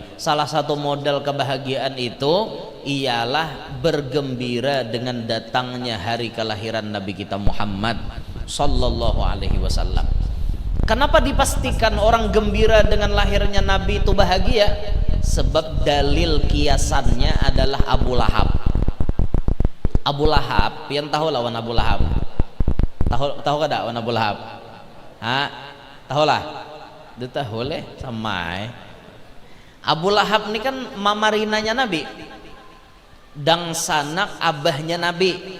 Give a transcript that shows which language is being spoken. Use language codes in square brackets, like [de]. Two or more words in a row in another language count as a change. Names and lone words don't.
[id] Salah satu modal kebahagiaan itu ialah bergembira dengan datangnya hari kelahiran Nabi kita Muhammad [ar] sallallahu alaihi wasallam. [id] Kenapa dipastikan orang gembira dengan lahirnya Nabi itu bahagia? Sebab dalil kiasannya adalah Abu Lahab. Abu Lahab, yang tahu lawan Abu Lahab? [bjn] Tahu kada lawan Abu Lahab? [id] Tahu lah? Dia tahu leh sama. [bjn] Abu Lahab ini kan mamarinanya Nabi, dang sanak abahnya Nabi.